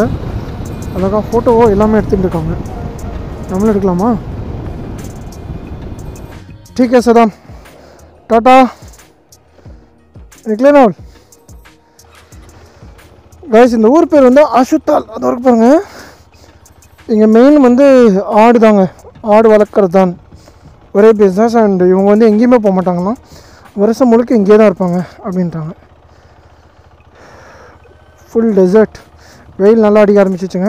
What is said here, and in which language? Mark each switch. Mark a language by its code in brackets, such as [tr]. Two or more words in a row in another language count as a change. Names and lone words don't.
[ta] அழகாக ஃபோட்டோவோ எல்லாமே எடுத்துகிட்டு இருக்காங்க. நம்மளும் எடுக்கலாமா? [hi] ठीक है सदाम, टाटा, निकले ना கைஸ். [ta] இந்த ஊர் பேர் வந்து ஆஷுத்தால். அது வரைக்கும் பாருங்கள். இங்கே மெயின் வந்து ஆடு தாங்க, ஆடு வளர்க்குறது தான் ஒரே பிஸ்னஸ். அண்ட் இவங்க வந்து எங்கேயுமே போக மாட்டாங்களாம், வருஷம் முழுக்க இங்கே தான் இருப்பாங்க அப்படின்ட்டாங்க. [en] full desert, [ta] வெயில் நல்லா அடிக்க ஆரம்பிச்சிச்சுங்க.